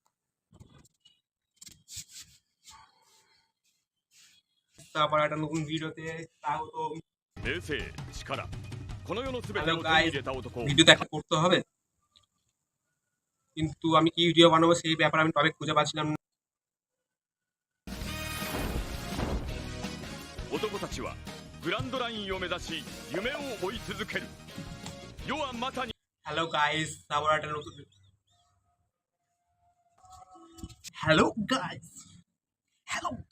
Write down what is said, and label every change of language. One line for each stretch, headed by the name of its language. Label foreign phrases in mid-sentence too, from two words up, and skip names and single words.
Bangla: তারপর একটা নতুন ভিডিওতে স্বাগতম।
English: Hello guys,
Bangla: ভিডিও দেখা করতে হবে, কিন্তু আমি কি ভিডিও বানাবো সেই ব্যাপারে আমি টপিক খুঁজে পাচ্ছিলাম না।
Japanese: 男たちはグランドラインを目指し夢を追い続ける。世はまさに
English: Hello guys,
Bangla: তারপর একটা নতুন
English: hello guys, hello